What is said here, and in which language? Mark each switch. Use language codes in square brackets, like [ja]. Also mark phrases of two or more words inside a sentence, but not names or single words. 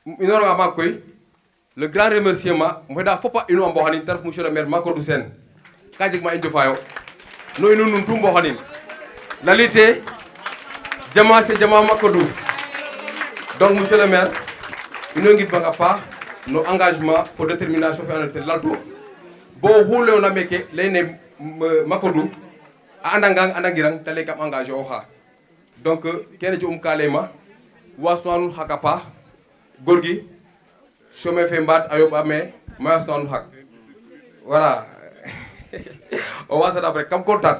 [srr] Minoro nga ba koy [fr] le grand remerciement [srr] mo da fopa ino mbo hanin tarf [fr] monsieur le maire [srr] Macodou Sène kajik ma injo fayo no ino nun tumbo hanin lalité jama c'est jama Macodou. [fr] Donc monsieur le maire [srr] ino ngit banga pa no [fr] engagement pour détermination [srr] fe anate lalto bo hule on ameke lene Macodou andangirang tale kam engagé o xa donc kene ci kalema wasnanu hakapa gorgi chome fe mbat ayoba me masnanu hak voilà o wasa d'après kam contact